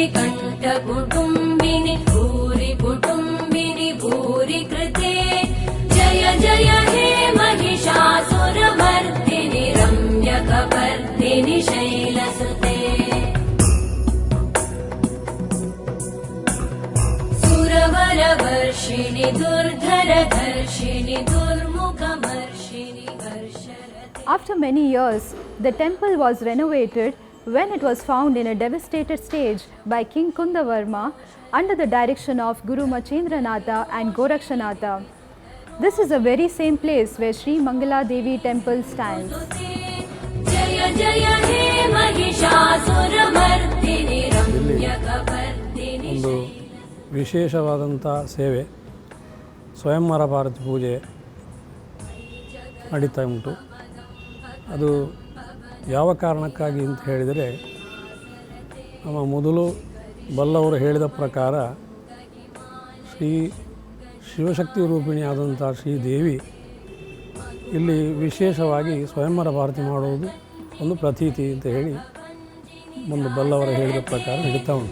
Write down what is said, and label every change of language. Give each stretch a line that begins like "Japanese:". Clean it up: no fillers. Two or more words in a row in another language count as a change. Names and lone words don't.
Sanskrit: कण्ठकुटुम्बिनि भूरि कुटुम्बिनि भूरि कृते जय जय हे महिषासुरमर्दिनि रम्यकपर्दिनि शैलसुते सुरवरवर्षिणि दुर्धरधर्षिणि दुर्मुखमर्षिणि हर्षरते.
English: After many years, the temple was renovated when it was found in a devastated stage by King Kundavarma under the direction of Guru Machendranatha and Gorakshanatha. This is the very same place where Sri Mangala Devi Temple stands.
Sanskrit: जय जय हे महिषासुरमर्दिनि रम्यकपर्दिनि
Kannada: ಒಂದು ವಿಶೇಷವಾದಂಥ ಸೇವೆ ಸ್ವಯಂವರ ಭಾರತಿ ಪೂಜೆ ನಡೀತಾ ಉಂಟು. ಅದು ಯಾವ ಕಾರಣಕ್ಕಾಗಿ ಅಂತ ಹೇಳಿದರೆ, ನಮ್ಮ ಮೊದಲು ಬಲ್ಲವರು ಹೇಳಿದ ಪ್ರಕಾರ ಶ್ರೀ ಶಿವಶಕ್ತಿ ರೂಪಿಣಿಯಾದಂಥ ಶ್ರೀದೇವಿ ಇಲ್ಲಿ ವಿಶೇಷವಾಗಿ ಸ್ವಯಂವರ ಭಾರತಿ ಮಾಡುವುದು ಒಂದು ಪ್ರತೀತಿ ಅಂತ ಹೇಳಿ ಒಂದು ಬಲ್ಲವರ ಹೇಳಿದ ಪ್ರಕಾರ ನಡೀತಾ ಉಂಟು.